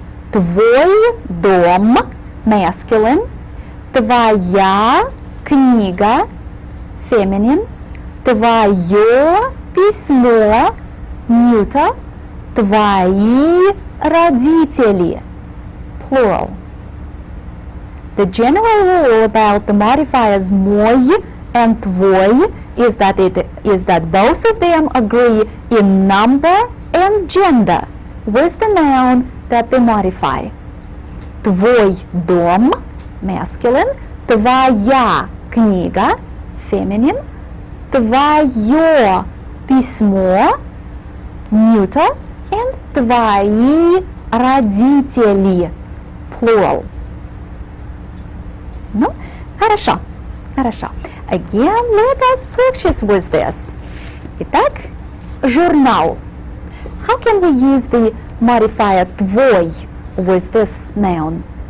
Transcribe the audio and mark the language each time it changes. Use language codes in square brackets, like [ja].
[ru] Твой дом, masculine. Твоя книга, feminine. Твое письмо, neuter. Твои родители, plural. [en] The general rule about the modifiers мой and твой is that both of them agree in number and gender with the noun that they modify. [ru] Твой дом, masculine. Твоя книга, feminine. Твое письмо, neuter. And твои родители, plural. Ну, хорошо, хорошо. [en] Again, let us practice with this. [ru] Итак, журнал. [en] How can we use the modifier твой with this noun?